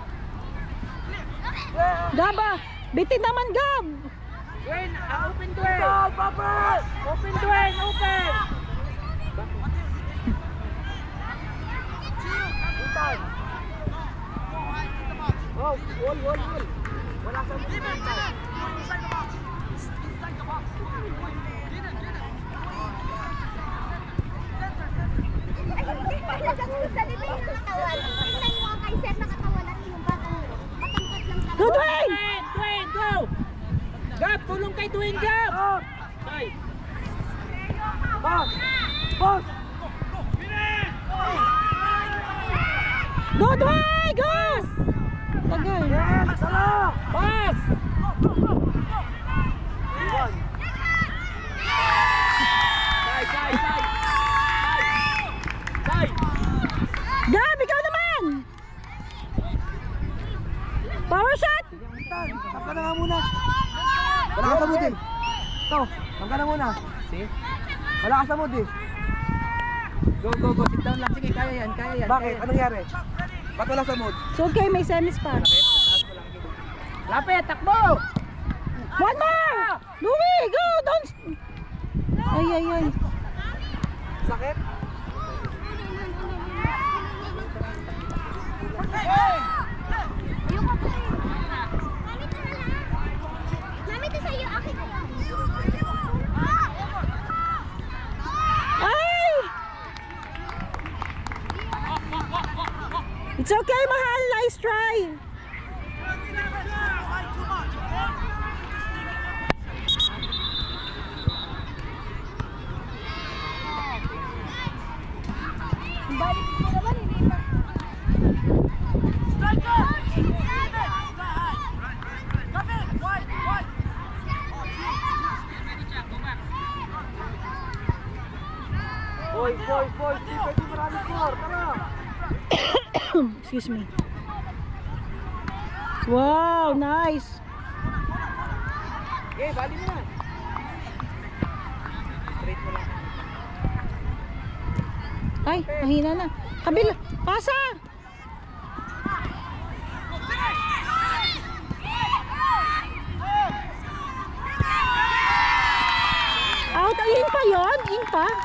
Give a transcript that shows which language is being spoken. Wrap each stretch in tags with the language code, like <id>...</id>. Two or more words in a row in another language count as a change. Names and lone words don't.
<tl>Gaba, bitin naman, Gab.</tl> <en>Dwayne, open Dwayne! Open Dwayne, open! Ethan!</en> <tl>Oh, wall! Wala sa mga Ethan!</tl> <en>Inside the box. Inside the box. Get it. Go, Dwayne! Dwayne, go!</en> <tl>Gab, tulong kay Dwayne, Gab!</tl> <en>Boss! Go, Dwayne! Go!</en> <tl>Tagal.</tl> <en>Pass! Side!</en> <tl>Gab, ikaw naman!</tl> <en>Power shot!</en> <tl>Tangka na nga muna. Wala ka sa mood eh. Ito, tangka na muna. See? Wala ka sa mood eh. Go.</tl> <en>Sit down</en> <tl>lang. Sige, kaya yan. Bakit? Anong nangyari? Ba't wala sa mood? So okay, may semis pa. Lapit, takbo!</tl> <en>One more! Louie, go! Don't...</en> <tl>Ay. Sakit? Ay!</tl> <en>It's okay, mahal. Nice try.</en> <tl>Balik mo naman, hindi pa.</tl> <en>Striker! Come in! Wide! Boy!</en> <tl>Di pwede marami score. Tara!</tl> <en>Excuse me. Wow, nice.</en> <tl>Okay, bali mo na. Straight mo lang. Ay, mahina na. Kabila. Pasa! Out. Ay, in pa yun? In pa?</tl>